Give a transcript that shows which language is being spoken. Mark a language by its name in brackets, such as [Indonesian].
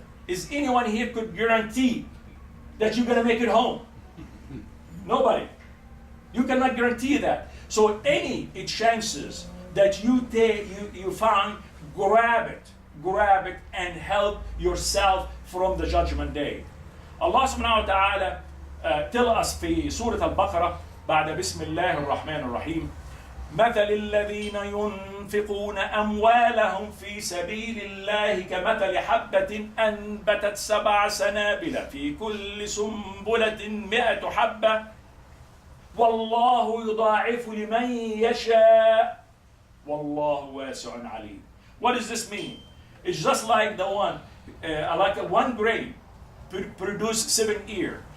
[English] Is anyone here could guarantee that you're going to make it home? Nobody. You cannot guarantee that. So any chances that you find, grab it and help yourself from the judgment day. [Arabic] Allah subhanahu wa ta'ala [English] tell us [Arabic] في سورة البقرة بعد بسم الله الرحمن الرحيم مثل الذين ينفقون أموالهم في سبيل الله كمثل حبة أنبتت 7 سنابل في كل سنبلة 100 حبة والله يضاعف لمن يشاء والله واسع عليم. [English] What does this mean? It's just like the one, like one grain produce 7 ears.